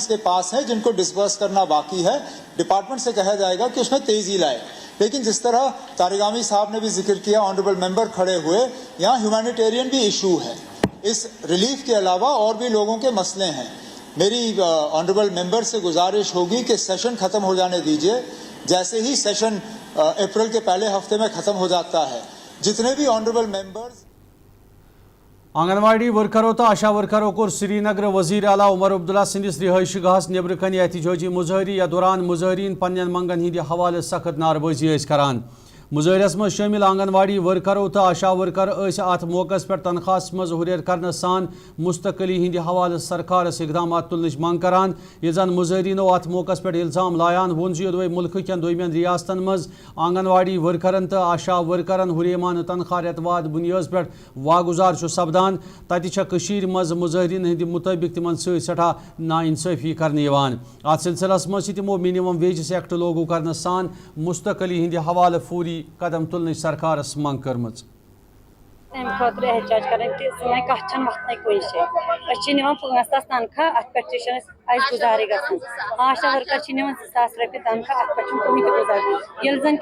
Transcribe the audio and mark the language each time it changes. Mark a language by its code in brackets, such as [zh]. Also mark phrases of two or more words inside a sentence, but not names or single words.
[ur] کے پاس ہیں جن کو ڈسبرس کرنا باقی ہے ڈپارٹمنٹ سے کہا جائے گا کہ اس میں تیزی لائے لیکن جس طرح تارگامی صاحب نے بھی ذکر کیا [en] honorable member [ur] کھڑے ہوئے یہاں ہیومینیٹیرین بھی ایشو ہے اس ریلیف کے علاوہ اور بھی لوگوں کے مسئلے ہیں میری [en] honorable member [ur] سے گزارش ہوگی کہ سیشن ختم ہو جانے دیجیے جیسے ہی سیشن اپریل کے پہلے ہفتے میں ختم ہو جاتا ہے جتنے بھی [en] honorable members [ks] آنگن واڑی ورکرو تو آشا ورکرو کور سری نگر وزیر اعلیٰ عمر عبداللہ سندس رہائش گاہس نبر کن احتجاجی مظاہرہ یا دوران مظاہرین پنن منگن ہند حوالہ سخت ناربازی کران مظاہرس مز شامل آنگن واڑی ورکرو تو آشا ورکر ات موقع پہ تنخواہ مز ہریر کرنے سان مستقلی ہند حوالہ سرکارس اقدامات تلنچ منگ کران یہ زن مظاہرینو ات موقع پہ الزام لایان وون زی ملک کن دویمین ریاستن مز آنگن واڑی ورکرن تو آشا ورکرن ہریمان تنخواہ ریتواد بنیاد پہ واگزار سپدان تتہ مز مظاہرین ہند مطابق تمن سٹھا ناانصافی کرنے ات سلسلس مز تمو منیمم ویجز ایکٹ لاگو کرنے سان مستقلی ہند حوالہ فوری قدم تلن سرکارس منگ کرمچ تمہ خاطر احتجاج کریں سن کت وتن کن جائے نوان 5,000 تنخواہ ات پہ گزارے گھن آشا ورکر نوان 2,000 رپیہ تنخواہ ات پہ کہین تہ گزارے یل